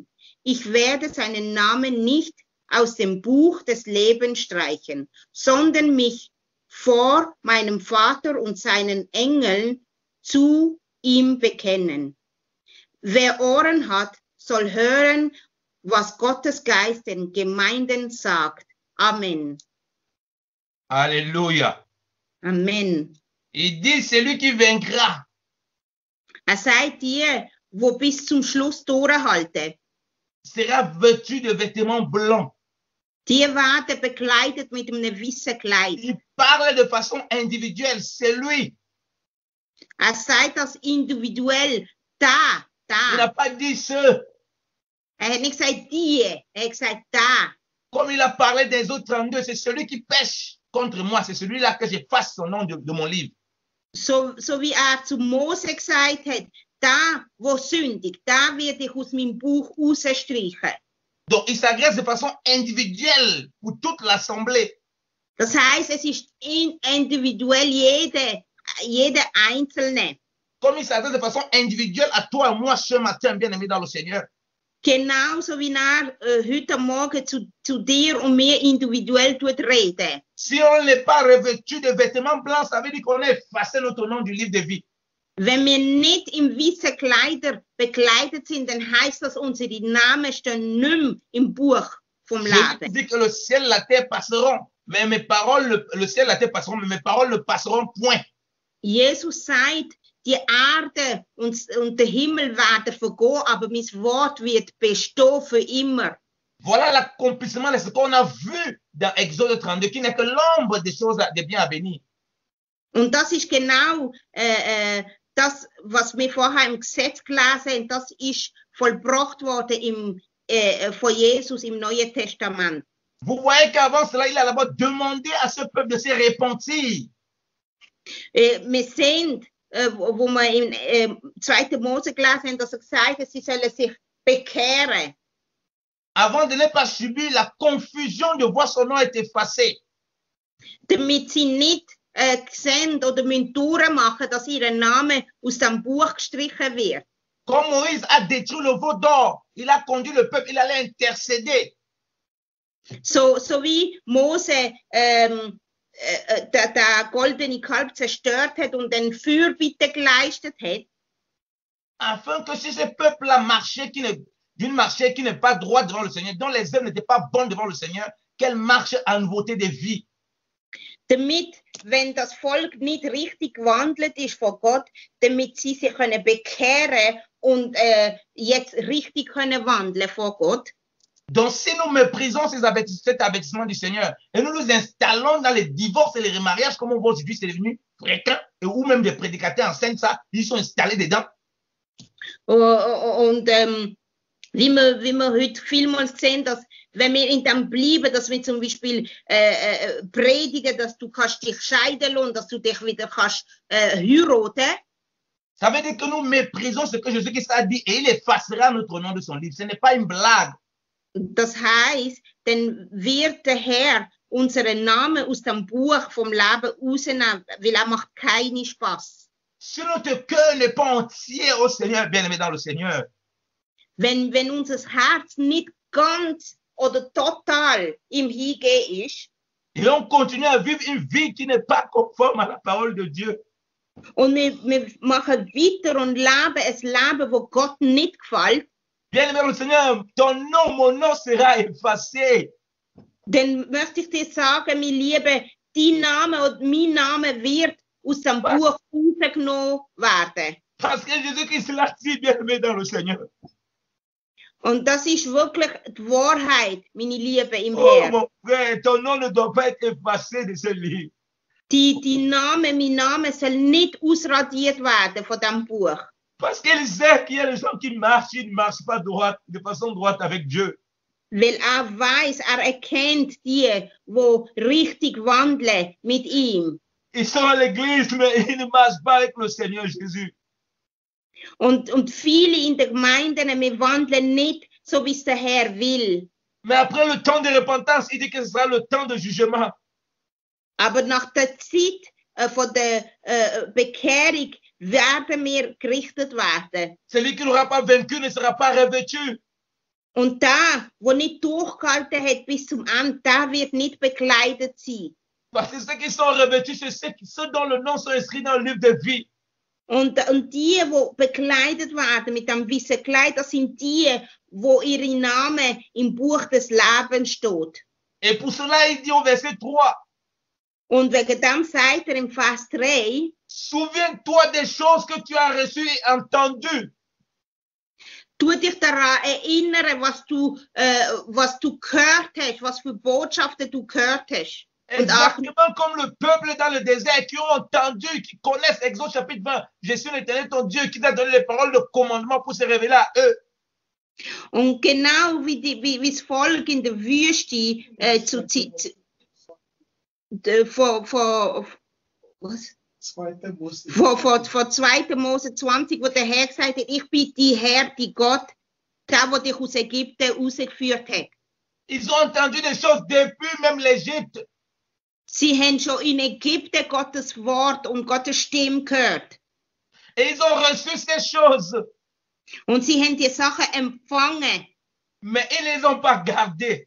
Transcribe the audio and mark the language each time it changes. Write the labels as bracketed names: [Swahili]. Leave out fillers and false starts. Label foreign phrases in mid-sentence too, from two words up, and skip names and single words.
[German] Ich werde seinen Namen nicht aus dem Buch des Lebens streichen, sondern mich vor meinem Vater und seinen Engeln zu ihm bekennen. Wer Ohren hat, soll hören, was Gottes Geist den Gemeinden sagt. Amen. Alléluia. Amen. [French] Il dit, celui qui vaincra. [German] Seid ihr, wo bis zum Schluss durchhalten, [French] sera vêtu de vêtements blancs. [German] die werden bekleidet mit einem weißen Kleid. [French] Il parle de façon individuelle, c'est lui. [German] Sagt das individuell, [French] Il n'a [German] da. [French] pas dit ceux. [German] Hat nicht gesagt die, hat gesagt da. [French] Comme il a parlé des autres 32, c'est celui qui pêche contre moi, c'est celui-là que j'efface son nom de mon livre. [German] So wie zu Mose gesagt hat, da, wo sündigt, da werde ich aus meinem Buch rausstreichen. [French] Donc, il s'adresse de façon individuelle pour toute l'assemblée. [German] Das heisst, es ist individuell jede Einzelne. [French] Comme il s'adresse de façon individuelle à toi et moi ce matin, bien-aimé dans le Seigneur. [German] Genauso wie heute Morgen zu dir und mir individuell reden. [French] Si on n'est pas revêtu de vêtements blancs, ça veut dire qu'on a effacé notre nom du livre de vie. [German] Wenn wir nicht in weißen Kleider bekleidet sind, dann heißt das, unsere Namen stehen nicht mehr im Buch vom [French] Je [German] Leben. [French] dis que le ciel et la terre passeront, mais mes paroles, le ciel et la terre passeront, mais mes paroles ne passeront point. [German] Jesus sagt, die Erde und der Himmel werden vergehen, aber mein Wort wird bestehen für immer. [French] Voilà l'accomplissement de ce qu'on a vu dans Exode 32, qui n'est que l'ombre des choses de bien à venir. [German] Und das ist genau das, was wir vorher im Gesetz gelesen haben, das ist vollbracht worden von Jesus im Neuen Testament. [French] Vous voyez qu'avant cela, il a d'abord demandé à ce peuple de se repentir. [German] Wir sehen, wo wir im 2. Mose gelesen haben, dass er gesagt hat, sie sollen sich bekehren. [French] Avant de ne pas subir la confusion de voir son nom être effacé. [German] Damit sie nicht sehen oder müssen durchmachen, dass ihr Name aus dem Buch gestrichen wird. [French] Comme Moïse a détruit le veau d'or, il a conduit le peuple, il allait intercéder. [German] So wie Mose der goldene Kalb zerstört hat und den Fürbitte geleistet hat, [French] Afin que si ce peuple a marché d'une marche qui n'est pas droite devant le Seigneur, dont les œuvres n'étaient pas bonnes devant le Seigneur, qu'elle marche en nouveauté de vie. [German] damit, wenn das Volk nicht richtig gewandelt ist vor Gott, damit sie sich können bekehren und jetzt richtig können wandeln vor Gott. [French] Donc, si nous méprisons cet avertissement du Seigneur et nous nous installons dans les divorces et les remariages, comme on voit aujourd'hui, c'est devenu fréquent, et ou même des prédicateurs enseignent ça, ils sont installés dedans. [German] Und wie wir heute vielmals sehen, dass wenn wir in dem bleiben, dass wir zum Beispiel predigen, dass du kannst dich scheiden lassen, dass du dich wieder kannst heiraten. [French] Ça veut dire que nous méprisons ce que Jésus-Christ a dit et il effacera notre nom de son livre. Ce n'est pas une blague. [German] Das heißt, dann wird der Herr unseren Namen aus dem Buch vom Leben rausnehmen, weil er macht keinen Spaß. [French] Si notre cœur n'est pas entier au Seigneur, bien-aimé dans le Seigneur, [German] Wenn unser Herz nicht ganz oder total im Hingehen ist. [French] Et on continue à vivre une vie qui n'est pas conforme à la parole de Dieu. [German] Und wir machen weiter und leben ein Leben, das Gott nicht gefällt. [French] Bien-aimé le Seigneur, ton nom, mon nom sera effacé. [German] Dann möchte ich dir sagen, mein Liebe, dein Name und mein Name wird aus dem Buch rausgenommen werden. [French] Parce que Jésus-Christ l'a dit, bien-aimé dans le Seigneur. [German] Und das ist wirklich die Wahrheit, meine Liebe im [French] Oh [German] Herrn. [French] mon frère, ton nom ne doit pas être effacé de ce livre. [German] Mein Name soll nicht ausradiert werden von diesem Buch. [French] Parce qu'il sait qu'il y a des gens qui marchent, ils ne marchent pas droite, de façon droite avec Dieu. [German] Weil weiß, erkennt die richtig wandeln mit ihm. [French] Ils sont à l'église, mais ils ne marchent pas avec le Seigneur Jésus. [German] Und viele in den Gemeinden, wir wandeln nicht so, wie es der Herr will. [French] Mais après le temps de repentance, il dit que ce sera le temps de jugement. [German] Aber nach der Zeit von der Bekehrung werden wir gerichtet werden. [French] Celui qui n'aura pas vaincu ne sera pas revêtu. [German] Und der nicht durchgehalten hat bis zum Ende, der wird nicht bekleidet sein. [French] Parce que ceux qui sont revêtus, c'est ceux dont le nom sont inscrits dans le livre de vie. [German] Und die bekleidet werden mit dem weißen Kleid, das sind die, wo ihre Namen im Buch des Lebens steht. [French] Et pour cela, il dit au verset 3, [German] Und wegen dem sagt im Vers 3, [French] souviens-toi des choses que tu as reçues et entendues. [German] tu dich daran erinnern, was du gehört hast, was für Botschaften du gehört hast. [French] Exactement comme le peuple dans le désert qui ont entendu, qui connaissent Exode chapitre 20. Je suis l'Éternel ton Dieu qui t'a donné les paroles de commandement pour se révéler à eux. [German] Und genau wie das Volk in der Wüste vor 2. Mose 20, wo der Herr gesagt hat, ich bin die Herr, die Gott, der dich aus Ägypten rausgeführt hat. [French] Ils ont entendu des choses depuis même l'Égypte. [German] Sie haben schon in Ägypten Gottes Wort und Gottes Stimme gehört. [French] Et ils ont reçu ces choses. [German] Und sie haben die Sachen empfangen. [French] Mais ils ne les ont pas gardées.